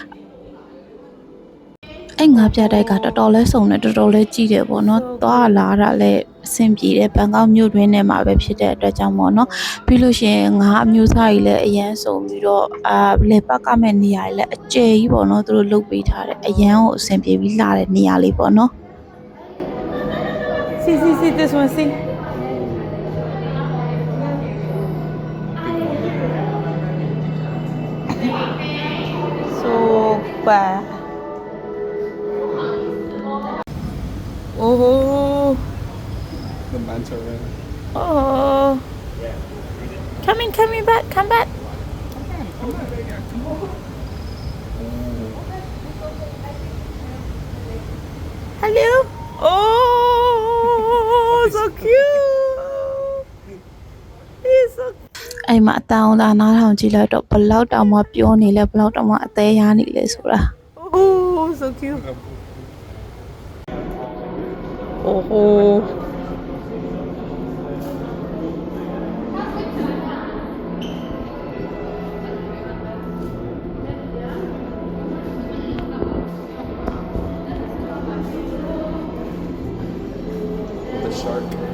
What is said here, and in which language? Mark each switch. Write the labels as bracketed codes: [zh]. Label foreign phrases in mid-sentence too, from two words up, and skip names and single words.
[my] အဲ့ငါးပြတိုက်ကတော်တော်လေးစုံတယ်တော်တော်လေးကြီးတယ်ပေါ့နော်သွားလာတာလည်းအဆင်ပြေတယ်ဘန်ကောက်မြို့တွင်းထဲမှာပဲဖြစ်တဲ့အတွက်ကြောင့်ပေါ့နော်ပြီးလို့ရှိရင်ငါးအမျိုးအစားကြီးလည်းအရန်စုံပြီးတော့လေပတ်ကမဲ့နေရာလည်းအကျယ်ကြီးပေါ့နော်သူတို့လုပ်ပေးထားတယ်အရန်ကိုအဆင်ပြေပြီးလှတဲ့နေရာလေးပေါ့နော် [en] See, this one, see. So bad. Oh. The manta ray. Oh. Come back, come back. Hello. Oh, so cute. He's so. [my] အဲ့မှာအတောင်လာနားထောင်ကြည့်လိုက်တော့ဘလောက်တောင်မှပြောနေလဲဘလောက်တောင်မှအသေးရနေလဲဆိုတာ [en] Oh, so cute. Oh. The shark.